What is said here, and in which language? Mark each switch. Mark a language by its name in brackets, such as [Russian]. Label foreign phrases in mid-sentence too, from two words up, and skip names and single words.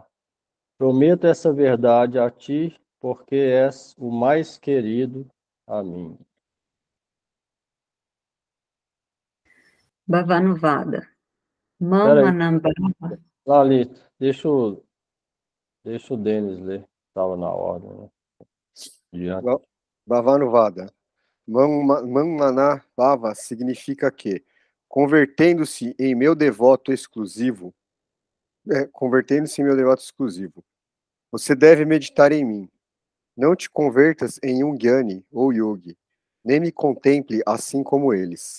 [Portuguese] Prometo essa verdade a ti, porque és o mais querido a mim. Bhavanuvada. Peraí, Mamanambhava. Lalito, deixa o Denis ler. Estava na ordem, né? Diante. Bhavanuvada. [Sanskrit] Manmana Bhava [Portuguese] significa que, convertendo-se em meu devoto exclusivo, você deve meditar em mim. Não te convertas em um Gyani ou Yogi, nem me contemple assim como eles.